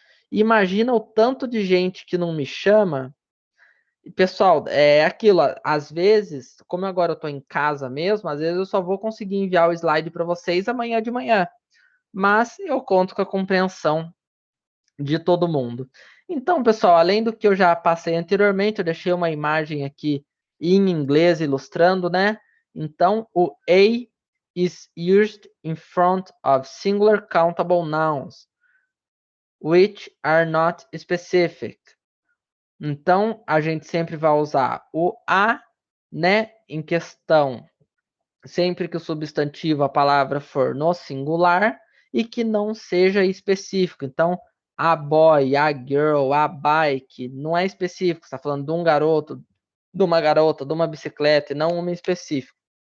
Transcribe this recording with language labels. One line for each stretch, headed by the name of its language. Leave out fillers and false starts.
Portuguese: Imagina o tanto de gente que não me chama. Pessoal, é aquilo, às vezes, como agora eu estou em casa mesmo, às vezes eu só vou conseguir enviar o slide para vocês amanhã de manhã. Mas eu conto com a compreensão de todo mundo. Então, pessoal, além do que eu já passei anteriormente, eu deixei uma imagem aqui em inglês ilustrando, né?
English: Então, o A is used in front of singular countable nouns, which are not specific.
Portuguese: Então, a gente sempre vai usar o a, né, em questão, sempre que o substantivo, a palavra for no singular e que não seja específico. Então, a boy, a girl, a bike, não é específico, está falando de um garoto, de uma garota, de uma bicicleta, e não uma específica.